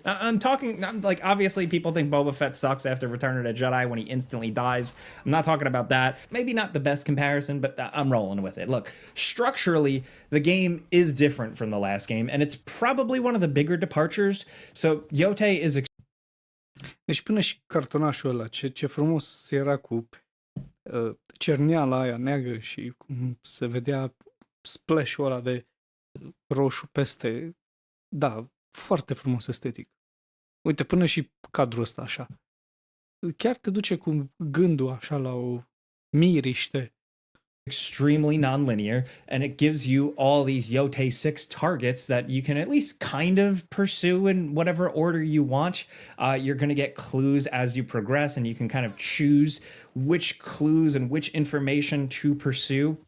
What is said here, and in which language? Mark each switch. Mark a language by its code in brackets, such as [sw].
[en] I'm talking like, obviously people think Boba Fett sucks after Return of the Jedi when he instantly dies. I'm not talking about that. Maybe not the best comparison, but I'm rolling with it. Look, structurally, the game is different from the last game, and it's probably one of the bigger departures. So Yote is. [ro] Deci până și cartonașul ăla, ce frumos era cu cerneala aia neagră și cum se vedea splash-ul ăla de roșu peste. Da, foarte frumos estetic. Uite, până și cadrul ăsta așa. Chiar te duce cu gândul așa la o miriște. [en] Extremely non-linear, and it gives you all these Yote 6 targets that you can at least kind of pursue in whatever order you want. You're going to get clues as you progress, and you can kind of choose which clues and which information to pursue.